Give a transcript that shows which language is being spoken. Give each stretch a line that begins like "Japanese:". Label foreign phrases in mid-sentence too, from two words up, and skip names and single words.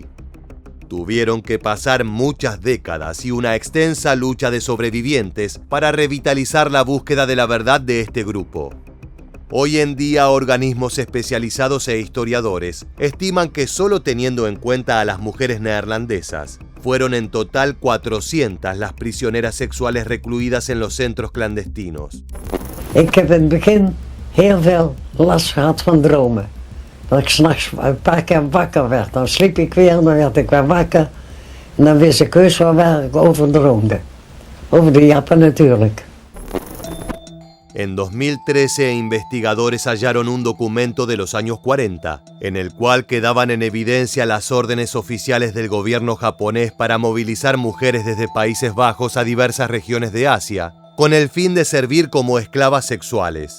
Spanish: Tuvieron que pasar muchas décadas y una extensa lucha de sobrevivientes para revitalizar la búsqueda de la verdad de este grupo. Hoy en día, organismos especializados e historiadores estiman que solo teniendo en cuenta a las mujeres neerlandesas, fueron en total 400 las prisioneras sexuales recluidas en los centros clandestinos.
Dutch: Ik heb in het begin heel veel last gehad van dromen. Dat ik 's nachts een paar keer wakker werd. Dan sliep ik weer en dan werd ik weer wakker. En dan wist ik heus wel waar ik over droomde. Over de Jappen natuurlijk.
Spanish: En 2013, investigadores hallaron un documento de los años 40, en el cual quedaban en evidencia las órdenes oficiales del gobierno japonés para movilizar mujeres desde Países Bajos a diversas regiones de Asia, con el fin de servir como esclavas sexuales.